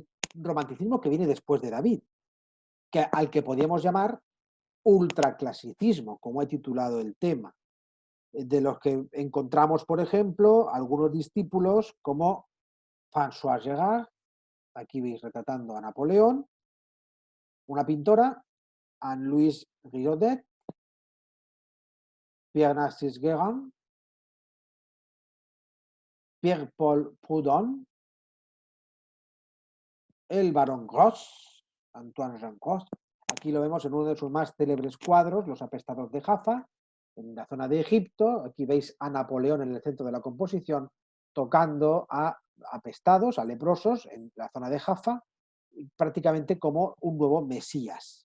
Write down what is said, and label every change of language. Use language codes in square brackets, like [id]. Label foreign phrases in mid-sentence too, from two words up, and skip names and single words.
[es] romanticismo que viene después de David, al que podríamos llamar ultraclasicismo, como he titulado el tema, de los que encontramos, por ejemplo, algunos discípulos como François Gérard, aquí veis retratando a Napoleón, una pintora, Anne-Louise Giraudet, Pierre-Narcisse Guérin, Pierre-Paul Proudhon, el barón Gros, Antoine Jean Gros. Aquí lo vemos en uno de sus más célebres cuadros, Los apestados de Jaffa, en la zona de Egipto. Aquí veis a Napoleón en el centro de la composición, tocando a apestados, a leprosos, en la zona de Jaffa, prácticamente como un nuevo Mesías.